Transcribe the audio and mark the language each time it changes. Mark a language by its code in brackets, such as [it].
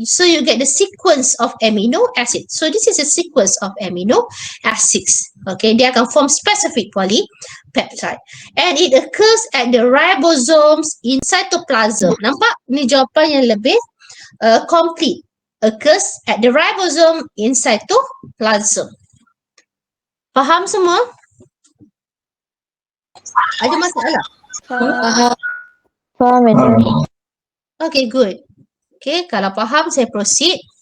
[en] So you get the sequence of amino acids. So this is a sequence of amino acids. Okay, [ms] dia akan [en] form specific polypeptide. And it occurs at the ribosomes in cytoplasm. [ms] Nampak? Ni jawapan yang lebih complete. [en] Occurs at the ribosome in cytoplasm. [ms] Faham semua? Ada masalah? Faham. Faham. [en] Okay, good. [ms] Okay, kalau faham saya proceed.